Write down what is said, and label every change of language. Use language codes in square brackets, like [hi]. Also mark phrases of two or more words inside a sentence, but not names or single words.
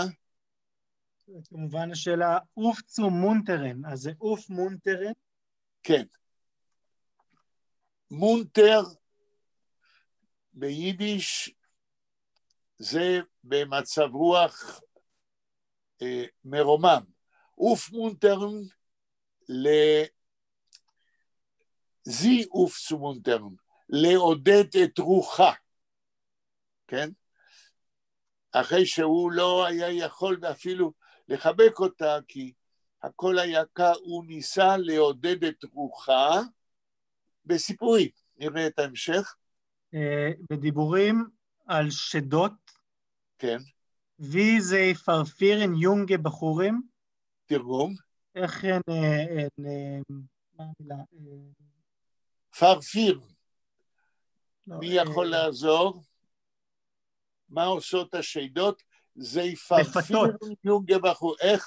[he] כמובן השאלה, [yi] אוף צו מונטרן, [he] אז זה [yi] אוף מונטרן? [he] כן. מונטר ביידיש זה במצב רוח מרומם. [yi] אוף מונטרן זי אוף צו מונטרן, [he] לעודד את רוחה, כן? אחרי שהוא לא היה יכול אפילו לחבק אותה, כי הכל היה קר, הוא ניסה לעודד את רוחה בסיפורים. נראה את ההמשך. בדיבורים על שדות. כן. [yi] ווי זיי פארפירן יונגע בחורים. [he] תרגום. איך מה המילה? פרפיר. מי יכול לעזור? מה עושות השדות? זה [yi] יפרפיר יונגה בחור. [he] איך?